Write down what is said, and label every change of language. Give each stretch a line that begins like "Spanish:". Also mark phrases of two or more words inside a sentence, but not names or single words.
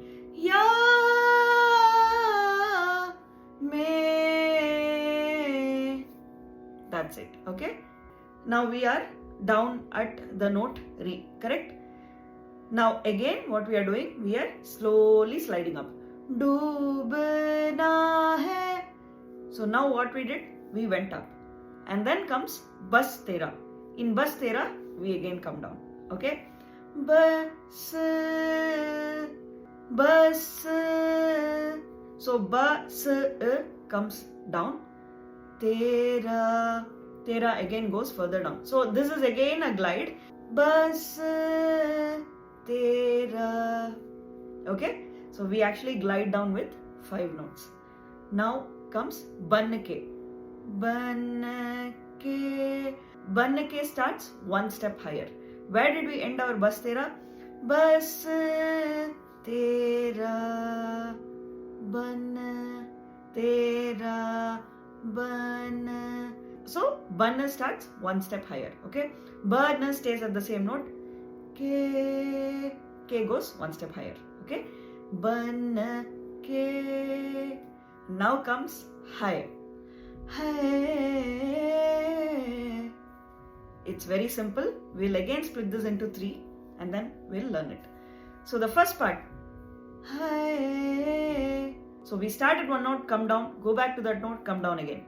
English: Ya me. That's it. Okay. Now we are down at the note re. Correct. Now again what we are doing, we are slowly sliding up.
Hindi: Doobna hai.
English: So now what we did, we went up. And then comes
Hindi: bus tera.
English: In
Hindi: bus tera,
English: we again come down. Okay. Bus. Bus. So bus comes down. Tera. Tera again goes further down. So this is again a glide.
Hindi: Bus. Tera.
English: Okay. So we actually glide down with 5 notes. Now comes
Hindi: ban ke. Ban ke.
English: Ban ke starts 1 step higher. Where did we end our
Hindi: bus tera? Bus tera. Ban tera.
English: Ban. So ban starts 1 step higher. Okay. Ban stays at the same note. K goes 1 step higher. Okay.
Hindi: Ban ke.
English: Now comes hai. Hai. It's very simple. We'll again split this into 3 and then we'll learn it. So the first part. Hai. So we start at one note, come down, go back to that note, come down again.